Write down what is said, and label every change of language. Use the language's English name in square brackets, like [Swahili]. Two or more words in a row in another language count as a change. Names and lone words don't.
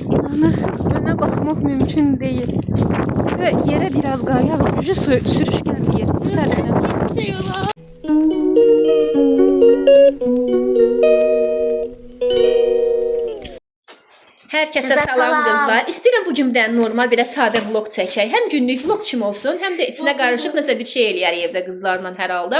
[Turkish] İnanırsınız, öne bakmak mümkün değil. Ve yere biraz [Azerbaijani] qar yağıb, sürüşkən bir yer. [Turkish] Herkese salam kızlar. [Azerbaijani] İstəyirəm bu gündən normal bir sadə vlog çəkək. Həm günlük vlog kimi olsun, həm də içinə qarışıq nəsə bir şey eləyərik evdə qızlarla hər halda.